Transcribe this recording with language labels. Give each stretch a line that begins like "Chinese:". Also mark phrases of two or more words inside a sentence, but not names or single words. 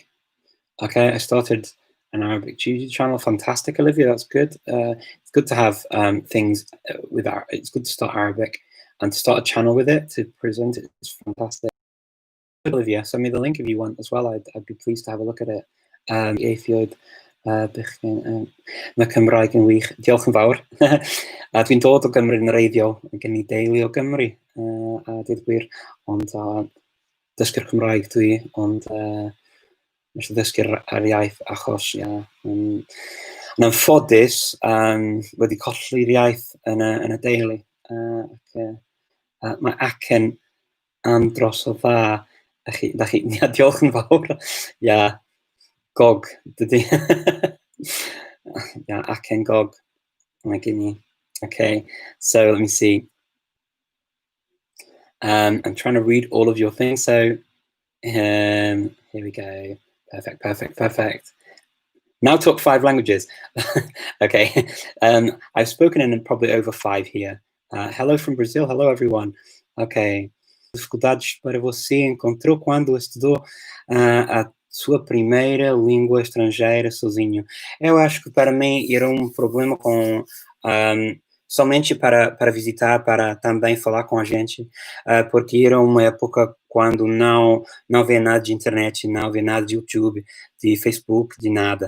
English: Okay, I started an Arabic YouTube channel. Fantastic, Olivia, that's good. It's good to have things with it's good to start Arabic and to start a channel with it, to present it. It's fantastic. Olivia, send me the link if you want as well. I'd be pleased to have a look at it.
Welsh: Eithiod mae Cymraeg yn wych. Diolch yn fawr. Dwi'n dod o Gymru yn reiddiol, gen i deulu o Gymru, a dweud gwir, ond dysgu'r Cymraeg dwi, ond eisiau ddysgu'r iaith achos, yn anffodus, wedi colli'r iaith yn y deulu. Mae acen andros o dda. Diolch yn fawr. Gog, dydy. Acen gog. Mae gen i.
English: Okay, so let me see. I'm trying to read all of your things. So here we go. Perfect, perfect, perfect. Now talk 5 languages. Okay, I've spoken in probably over 5 here. Hello from Brazil. Hello, everyone. Okay.
Portuguese: Dificuldades para você encontrou quando estudou a sua primeira língua estrangeira sozinho? Eu acho que para mim era um problema com somente para visitar, para também falar com a gente, porque era uma época quando não havia nada de internet, não havia nada de YouTube, de Facebook, de nada.